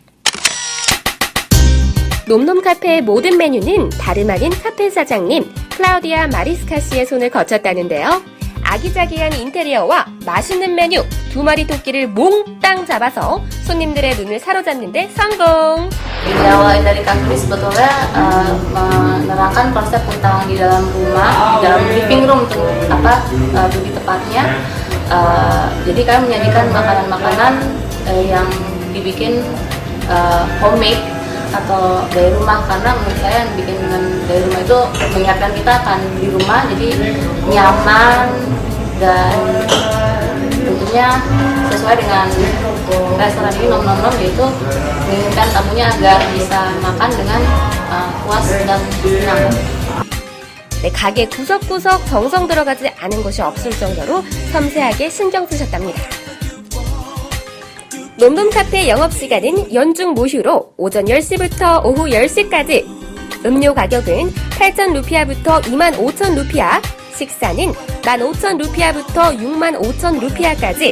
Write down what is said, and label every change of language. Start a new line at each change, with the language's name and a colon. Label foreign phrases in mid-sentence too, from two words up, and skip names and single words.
Korean: 놈놈 카페의 모든 메뉴는 다름 아닌 카페 사장님 클라우디아 마리스카 씨의 손을 거쳤다는데요. 아기자기한 인테리어와 맛있는 메뉴 2마리 토끼를 몽땅 잡아서 손님들의 눈을 사로잡는데 성공!
Indonesian: Ide awal dari Kak Kris sebetulnya menerangkan konsep tentang di dalam rumah, di dalam
English: living room
Indonesian: lebih tepatnya. Jadi kami menyajikan makanan-makanan yang dibikin homemade atau dari rumah karena menurut saya yang bikin dari rumah itu mengingatkan kita akan di rumah jadi nyaman dan tentunya sesuai dengan restoran ini nom-nom yaitu menginginkan tamunya agar bisa makan dengan puas dan senang.
Korean: 네, 가게 구석구석 정성 들어가지 않은 곳이 없을 정도로 섬세하게 신경 쓰셨답니다. 놈놈 카페 영업시간은 연중 무휴로 오전 10시부터 오후 10시까지. 음료 가격은 8,000 루피아부터 25,000 루피아, 식사는 15,000 루피아부터 65,000 루피아까지.